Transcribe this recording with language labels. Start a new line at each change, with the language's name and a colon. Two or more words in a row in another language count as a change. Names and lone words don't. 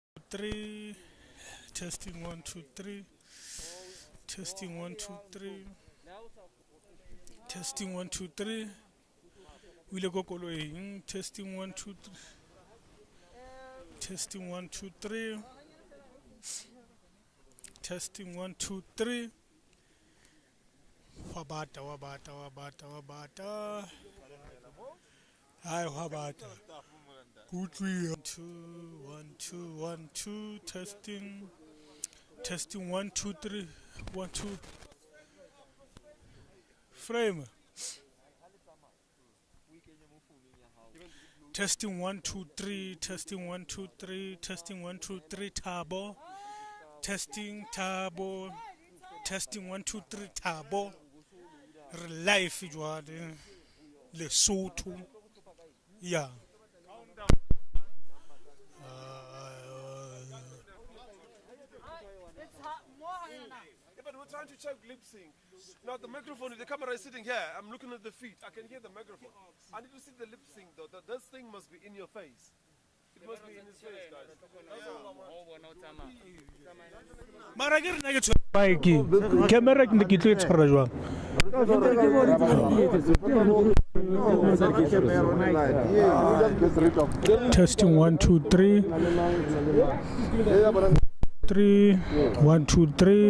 English: 3. Testing 1, 2, 3. Testing 1, 2, 3. Testing 1, 2, 3.
Southern Sotho: Wile go koloing.
English: Testing 1, 2, 3. Testing 1, 2, 3. Testing 1, 2, 3. Wabata, wabata, wabata, wabata. Hi, wabata. Good 3. 1, 2, 1, 2, 1, 2. Testing. Testing 1, 2, 3. 1, 2. Frame. Testing 1, 2, 3. Testing 1, 2, 3. Testing 1, 2, 3. Tabo. Testing tabo. Testing 1, 2, 3. Tabo.
Southern Sotho: Life jwale. Lesotho.
English: Yeah. But we're trying to check lip sync. Now the microphone, if the camera is sitting here, I'm looking at the feet. I can hear the microphone. I need to see the lip sync though. This thing must be in your face. It must be in his face, guys.
Southern Sotho: Mara ke rena ke tshwara bike. Camera ke ne ke tlo e tshwara jwang?
English: Testing 1, 2, 3. 3, 1, 2, 3.